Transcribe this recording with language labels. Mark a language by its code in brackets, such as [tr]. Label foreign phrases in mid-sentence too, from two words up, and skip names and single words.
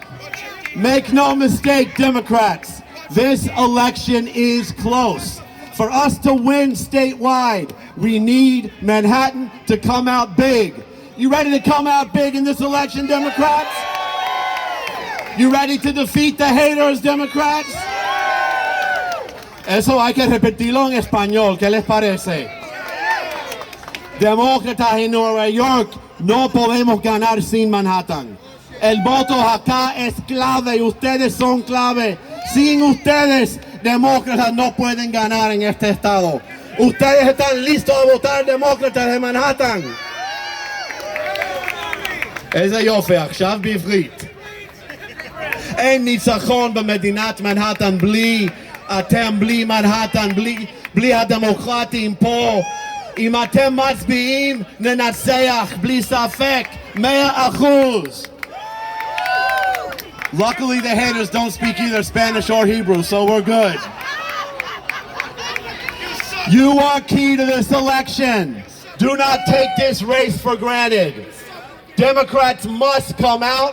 [en] Make no mistake, Democrats, this election is close. For us to win statewide, we need Manhattan to come out big. You ready to come out big in this election, Democrats? You ready to defeat the haters, Democrats? [es] Eso hay que repetirlo en español. ¿Qué les parece? Demócratas en Nueva York, no podemos ganar sin Manhattan. El voto acá es clave y ustedes son clave. Sin ustedes, demócratas no pueden ganar en este estado. ¿Ustedes están listos a votar demócratas de Manhattan? [he] איזה יופי, עכשיו בעברית. אין ניצחון במדינת מנהטן בלי אתם, בלי מנהטן, בלי הדמוקרטים פה. אם אתם מצביעים, ננצח בלי ספק, 100%. [en] Luckily, the haters don't speak either Spanish or Hebrew, so we're good. You are key to this election. Do not take this race for granted. Democrats must come out.